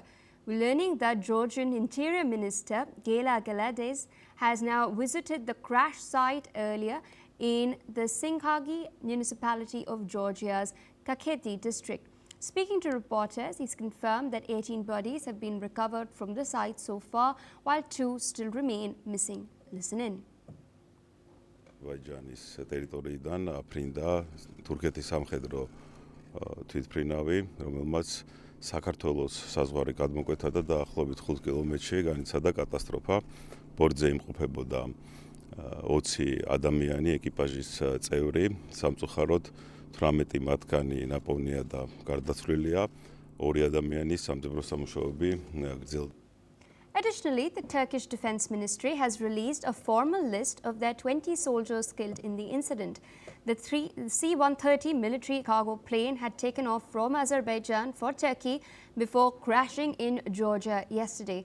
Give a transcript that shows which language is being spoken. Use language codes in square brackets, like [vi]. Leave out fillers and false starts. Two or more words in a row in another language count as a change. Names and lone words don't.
[en] We're learning that Georgian Interior Minister Gela Galades has now visited the crash site earlier in the Singhagi municipality of Georgia's Kakheti district. Speaking to reporters, he's confirmed that 18 bodies have been recovered from the site so far, while 2 still remain missing. Listen in. [ka] აზერბაიჯანის ტერიტორიიდან აფრინდა თურქეთის სამხედრო თვითმფრინავი, რომელმაც საქართველოს საზღვარი გადმოკვეთა და დაახლოებით 5 კილომეტრში განიცადა კატასტროფა. ბორტზე იმყოფებოდა 20 ადამიანი, ეკიპაჟის წევრი, სამწუხაროდ 18 მათგანი ნაპოვნია და გარდაცვლილია, 2 ადამიანის სამძებრო სამუშაოები გრძელდება. [en] Additionally, the Turkish Defense Ministry has released a formal list of their 20 soldiers killed in the incident. The C-130 military cargo plane had taken off from Azerbaijan for Turkey before crashing in Georgia yesterday.